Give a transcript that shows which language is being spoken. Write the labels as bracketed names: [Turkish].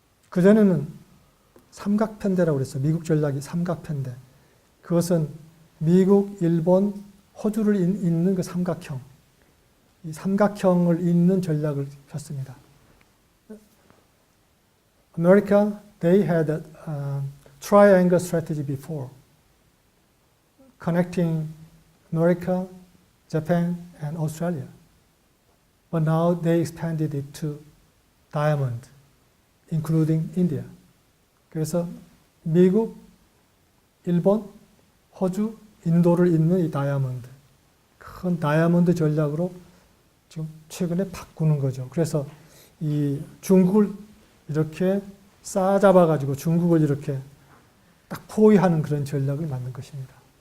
[Korean] 그전에는 삼각편대라고 그랬어요. 미국 전략이 삼각편대. 그것은 미국, 일본, 호주를 잇는 그 삼각형. 이 삼각형을 잇는 전략을 폈습니다. [English] America, they had a triangle strategy before, connecting America, Japan, and Australia. But now they expanded it to diamond, including India. [Korean] 그래서 미국, 일본, 호주, 인도를 잇는 이 다이아몬드, 큰 다이아몬드 전략으로 지금 최근에 바꾸는 거죠. 그래서 이 중국을 이렇게 싸잡아가지고 중국을 이렇게 딱 포위하는 그런 전략을 만든 것입니다.